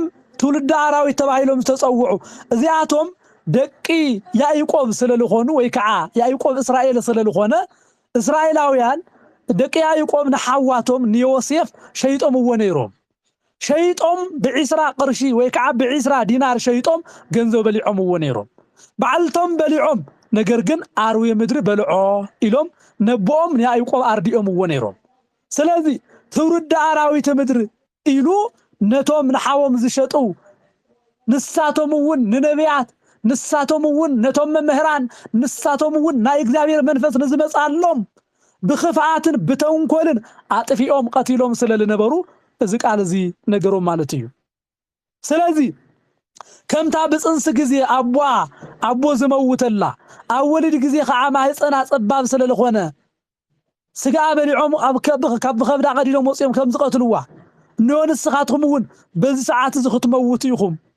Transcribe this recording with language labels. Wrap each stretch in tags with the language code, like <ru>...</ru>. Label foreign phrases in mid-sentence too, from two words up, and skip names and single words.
<ti>ትውልድ አራዊት ተባሂሎም ተጸውዑ እዚያቶም ደቂ ያዕቆብ ስለልኾኑ ወይ ከዓ ያዕቆብ እስራኤል ስለልኾነ እስራኤላውያን ደቂ ያዕቆብ ንሐዋቶም ንዮሴፍ ሸይጦም ወነይሮም ሸይጦም ብ10 ቅርሺ ወይ ከዓ ብ10 ዲናር ሸይጦም ገንዘብ በሊዖም ወነይሮም ባዓልቶም በሊዖም ነገር ግን አርዌ ምድሪ በልዖ ኢሎም ነቦም ያዕቆብ አርዲኦም ወነይሮም ስለዚህ ትውልድ አራዊት ምድሪ ኢሉ ነቶም ንሐዎም ዝሸጡ ንሳቶም ወን ንነቢያት ንሳቶም ወን ነቶም መምህራን ንሳቶም ወን ናይ እግዚአብሔር መንፈስ ንዝመጻሎም ብኽፋአትን ብተንኮልን አጥፊኦም ቀቲሎም ስለልነበሩ እዚ ቃል እዚ ነገሮም ማለት እዩ ስለዚህ ከምታ ብጽንስ ጊዜ አቦ ዝመውተላ አወልድ ጊዜ ኸዓ ማህፀና ጸባብ ስለልኾነ ስጋ በሊዖም ካብ ከብዳ ቀዲሎም ወጽዮም ከም ዝቀትልዋ ንስኻትኩም እውን በዚ ሰዓት እዚ ክትመውቱ ኢኹም</ti>